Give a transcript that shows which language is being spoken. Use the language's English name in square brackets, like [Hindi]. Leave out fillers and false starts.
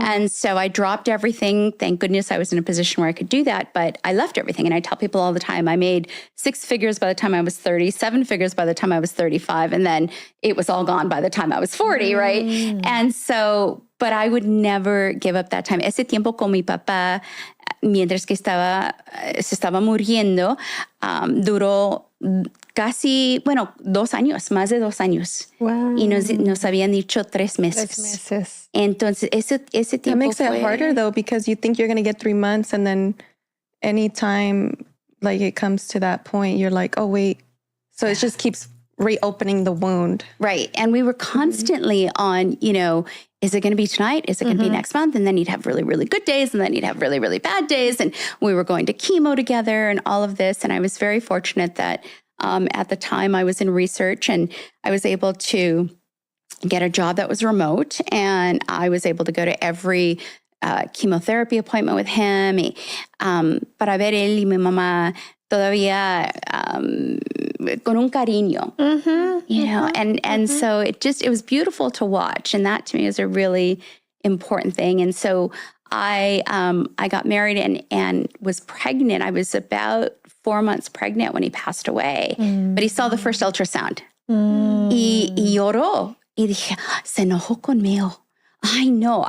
[English] And so I dropped everything. Thank goodness I was in a position where I could do that. But I left everything. And I tell people all the time, I made 6 figures by the time I was 30, 7 figures by the time I was 35. And then it was all gone by the time I was 40, right? And so, but I would never give up that time. [Spanish] Ese tiempo con mi papá, mientras que se estaba muriendo, duró casi, 2 años, más de 2 años. [English] Wow. [Spanish] Y nos habían dicho 3 meses. 3 meses. Entonces, ese tiempo [English] That makes it harder, though, because you think you're going to get 3 months, and then anytime like it comes to that point, you're like, oh, wait. So it just keeps reopening the wound. Right. And we were constantly on, is it going to be tonight? Is it going to be next month? And then you'd have really, really good days. And then you'd have really, really bad days. And we were going to chemo together and all of this. And I was very fortunate that at the time I was in research and I was able to get a job that was remote. And I was able to go to every chemotherapy appointment with him. [Spanish] Para ver él y mi mamá todavía con un cariño, [English] and so it was beautiful to watch. And that to me is a really important thing. And so I got married and was pregnant. I was about 4 months pregnant when he passed away, but he saw the first ultrasound [Spanish] y lloró y dije, se enojó conmigo. [English] I know.